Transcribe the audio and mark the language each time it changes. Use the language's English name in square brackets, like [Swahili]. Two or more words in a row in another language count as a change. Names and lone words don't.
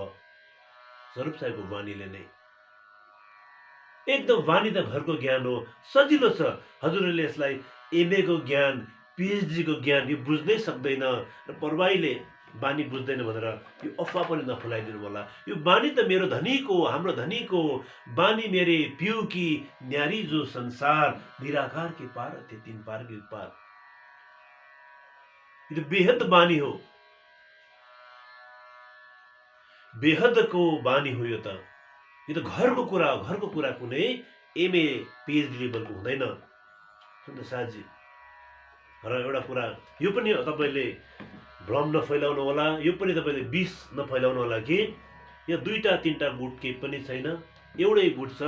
[Nepali] स्वरूप साहेबको वाणीले नै एकदम, वाणी त घरको ज्ञान हो, सजिलो छ। हजुरहरूले यसलाई MA को ज्ञान, PhD को ज्ञान यो बुझ्नै सक्दैन र प्रवाहीले बानी बुझ्दैन भनेर यो अफवाह पनि नफैलाइदिनु होला। यो बानी त मेरो धनीको, हाम्रो धनीको बानी, [Hindi] मेरे पिउ की न्यारी जो संसार, निराकार के पार थे 3 पार के पार। [Nepali] यो बेहद बानी हो, बेहदको बानी हो। यो त घरको कुरा हो। घरको कुरा कुनै MA PhD लेभलको हुँदैन। सुन्दर साथजी, र एउटा कुरा यो पनि तपाईँले भ्रम नफैलाउनु होला, यो पनि तपाईँले विष नफैलाउनु होला कि यो 2-3टा गुट केही पनि छैन, एउटै गुट छ।